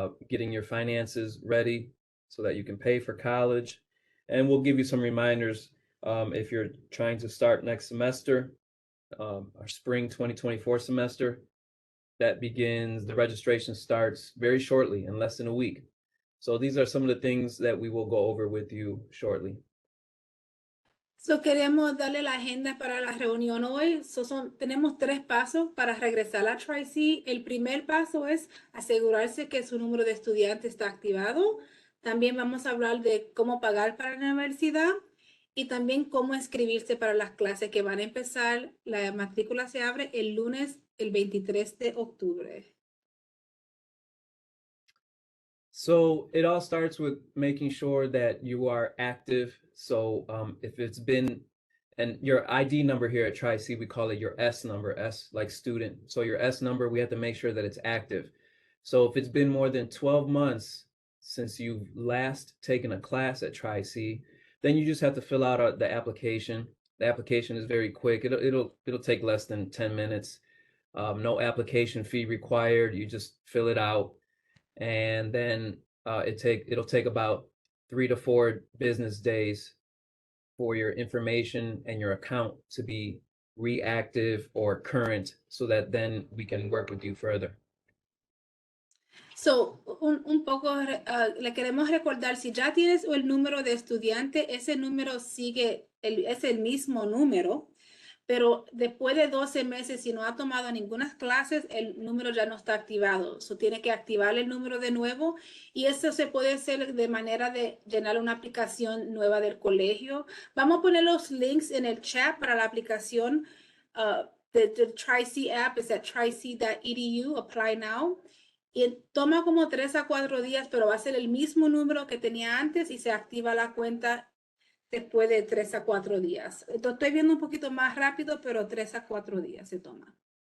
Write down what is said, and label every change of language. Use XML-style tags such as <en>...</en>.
<en>Getting your finances ready so that you can pay for college, and we'll give you some reminders if you're trying to start next semester, our spring 2024 semester. That begins, the registration starts very shortly, in less than a week. So these are some of the things that we will go over with you shortly.</en> <es>So queremos darle la agenda para la reunión hoy. Tenemos 3 pasos para regresar a Tri-C. El primer paso es asegurarse que su número de estudiantes está activado. También vamos a hablar de cómo pagar para la universidad y también cómo inscribirse para las clases que van a empezar. La matrícula se abre el lunes, el 23 de octubre.</es> <en>So it all starts with making sure that you are active. So if it's been, and your ID number here at Tri-C, we call it your S number, S like student. So your S number, we have to make sure that it's active. So if it's been more than 12 months since you've last taken a class at Tri-C, then you just have to fill out the application. The application is very quick. It'll take less than 10 minutes. No application fee required. You just fill it out. And then it'll take about 3 to 4 business days for your information and your account to be reactive or current, so that then we can work with you further.</en> <es>So, un poco le queremos recordar, si ya tienes el número de estudiante, ese número es el mismo número, pero después de 12 meses, si no ha tomado ninguna clases, el número ya no está activado. So, tiene que activar el número de nuevo, y eso se puede hacer de manera de llenar una aplicación nueva del colegio. Vamos a poner los links en el chat para la aplicación.</es> <en>The Tri-C app is at tric.edu, apply now.</en> <es>Y toma como 3 a 4 días, pero va a ser el mismo número que tenía antes y se activa la cuenta después de 3 a 4 días. Entonces, estoy viendo un poquito más rápido, pero 3 a 4 días se toma.</es>